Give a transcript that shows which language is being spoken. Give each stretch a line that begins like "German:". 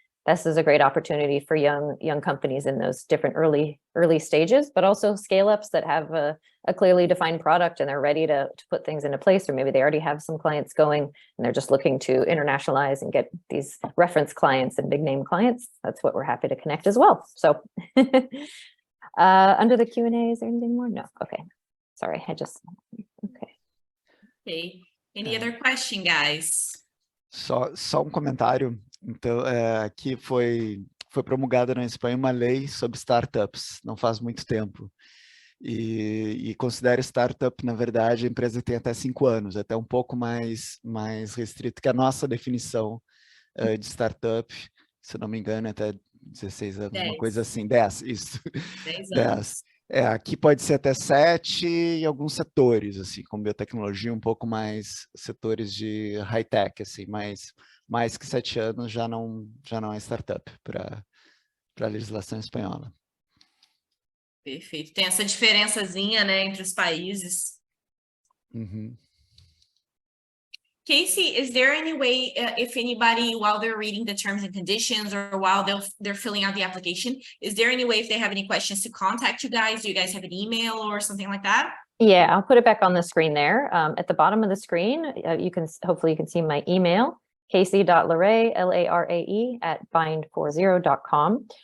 English: This is a great opportunity for young companies in those different early stages, but also scale ups that have a clearly defined product and they're ready to put things into place, or maybe they already have some clients going and they're just looking to internationalize and get these reference clients and big name clients. That's what we're happy to connect as well. So under the Q&A, is there anything more? No. Okay. Sorry, okay. Okay. Any other question, guys?
Portuguese: Só um comentário. Então, aqui foi promulgada na Espanha uma lei sobre startups, não faz muito tempo. E considera startup, na verdade, a empresa tem até 5 anos, até um pouco mais restrito que a nossa definição de startup, se não me engano, até 16 anos, 10. uma coisa assim, 10, isso. 10 10. anos. Aqui pode ser até 7 em alguns setores, assim, como biotecnologia, um pouco mais setores de high-tech, assim, mas mais que 7 anos já não é startup para a legislação espanhola. Perfeito. Tem essa diferençazinha, né, entre os países. Uhum.
English: Casey, is there any way, if anybody, while they're reading the terms and conditions or while they're filling out the application, is there any way if they have any questions to contact you guys? Do you guys have an email or something like that? Yeah, I'll put it back on the screen there. At the bottom of the screen, hopefully you can see my email, casey.larae, L-A-R-A-E, @bind40.com.